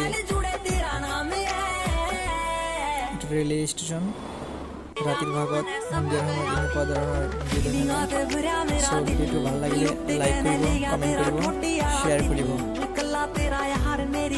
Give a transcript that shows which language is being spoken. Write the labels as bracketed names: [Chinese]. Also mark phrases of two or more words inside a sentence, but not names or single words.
[Hindi] जुड़े तेरा नाम है [Assamese] এইটো ৰেলৱে ষ্টেচন। ৰাতিৰ ভাগত সন্ধিয়াৰ সময়ত এনেকুৱা ধৰণৰ ভিডিঅ' দেখা যায়। চ' ভিডিঅ'টো ভাল লাগিলে লাইক কৰিব, কমেণ্ট কৰিব, শ্বেয়াৰ কৰিব। [Punjabi] कल्ला तेरा यार मेरी